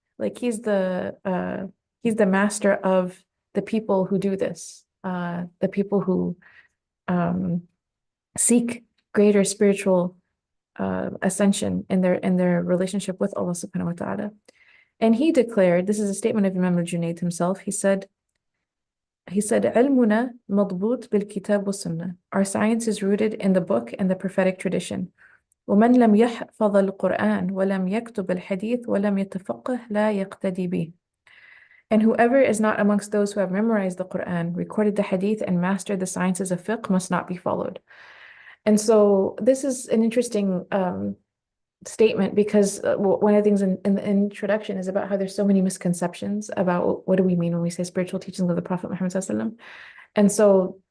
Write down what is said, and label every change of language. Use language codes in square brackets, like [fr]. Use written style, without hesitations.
[en] Like he's the master of the people who do this, the people who seek greater spiritual ascension in their relationship with Allah subhanahu wa ta'ala. And he declared, this is a statement of Imam al-Junayd himself, he said, [ar] "Ilmuna madbut bil kitab wa sunnah." [en] Our science is rooted in the book and the prophetic tradition. [ar] ومن لم يحفظ القرآن ولم يكتب الحديث ولم يتفقه لا يقتدي به. [en] And whoever is not amongst those who have memorized the Quran, recorded the hadith, and mastered the sciences of fiqh must not be followed. And so this is an interesting statement because one of the things in the introduction is about how there's so many misconceptions about what do we mean when we say spiritual teachings of the Prophet Muhammad ﷺ. And so